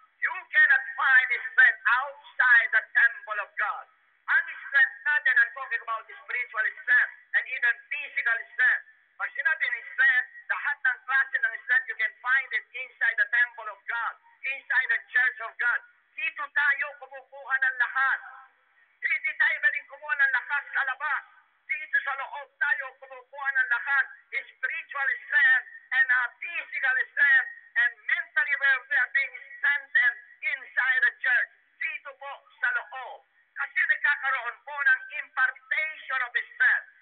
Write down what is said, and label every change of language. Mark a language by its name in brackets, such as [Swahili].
[English] You cannot find strength outside the temple of God. [Filipino] Ang strength natin, [English] I'm talking about spiritual strength and even physical strength. [Filipino] Pag sinabi ng strength, [English] lahat ng klase ng strength, you can find it inside the temple of God, inside the church of God. [Filipino] Dito tayo kumukuha ng lakas. Hindi tayo pwedeng kumuha ng lakas sa labas. Dito sa loob tayo kumukuha ng lakas, [English] spiritual strength and physical strength and mentally we are being strengthened inside the church. [Filipino] Dito po sa loob. Kasi nagkakaroon po ng [English] impartation of strength.